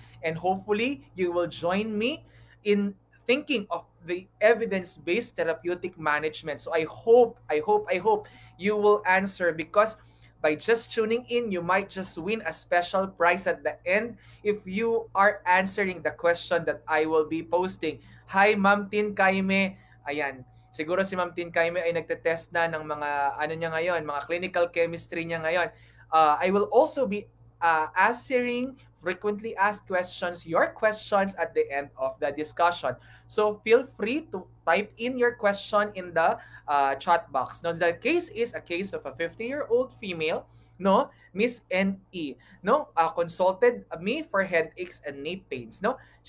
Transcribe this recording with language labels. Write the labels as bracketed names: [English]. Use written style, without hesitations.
[English] And hopefully, you will join me in thinking of the evidence-based therapeutic management. So I hope you will answer because by just tuning in, you might just win a special prize at the end if you are answering the question that I will be posting. Hi, Ma'am Tin Kaime. Ayan. [Filipino] Siguro si Ma'am Tin Kaime ay nagte-test na ng mga ano niya ngayon, mga clinical chemistry niya ngayon. [English] I will also be answering frequently asked questions, your questions at the end of the discussion. So feel free to type in your question in the chat box. Now, the case is a case of a 50-year-old female, no, Miss N.E., no, consulted me for headaches and knee pains, no.